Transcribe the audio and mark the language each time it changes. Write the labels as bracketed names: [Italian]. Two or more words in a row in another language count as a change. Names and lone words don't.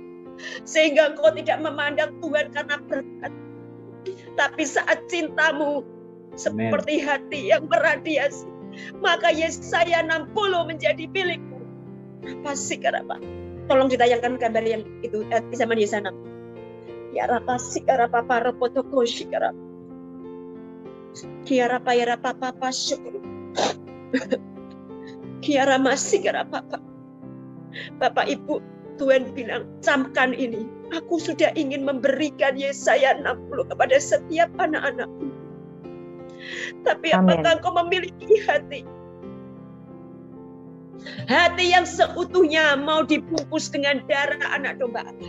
[Indonesian] Sehingga engkau tidak memandang Tuhan karena berkat. Tapi saat cintamu seperti hati yang meradiasi, maka Yesaya 60 menjadi milikmu. Pasti kenapa? Tolong ditayangkan gambar yang itu di zaman Yesaya 60. Ya rapasi karapa para potoko shikara. Kiara payara papa syukur. Kiara masih karapa. Bapak Ibu, Tuhan bilang, camkan ini. Aku sudah ingin memberikan Yesaya 60 kepada setiap anak-anakku. Tapi apakah Engkau memiliki hati yang seutuhnya mau dibungkus dengan darah anak domba Allah.